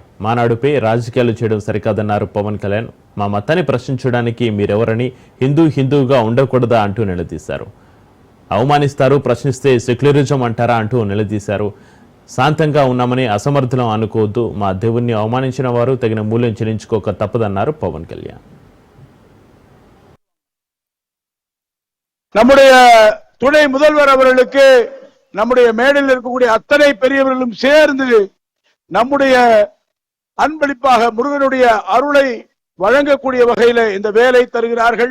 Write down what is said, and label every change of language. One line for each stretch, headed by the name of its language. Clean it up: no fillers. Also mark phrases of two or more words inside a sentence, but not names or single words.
Telugu: మానాడుపై రాజకీయాలు చేయడం సరికాదన్నారు పవన్ కళ్యాణ్. మా మతాన్ని ప్రశ్నించడానికి మీరెవరని, హిందువుగా ఉండకూడదా అంటూ నిలదీశారు. అవమానిస్తారు, ప్రశ్నిస్తే సెక్యులరిజం అంటారా అంటూ నిలదీశారు. శాంతంగా ఉన్నామని అసమర్థులం అనుకోవద్దు, మా దేవుణ్ణి అవమానించిన వారు తగిన మూల్యం చెల్లించుకోక తప్పదన్నారు పవన్ కళ్యాణ్.
Tamil: நம்முடைய துணை முதல்வர் அவர்களுக்கு நம்முடைய மேடையில் இருக்கக்கூடிய அத்தனை பெரியவர்களும் சேர்ந்து நம்முடைய அன்பளிப்பாக முருகனுடைய அருளை வழங்கக்கூடிய வகையில் இந்த வேலை தருகிறார்கள்.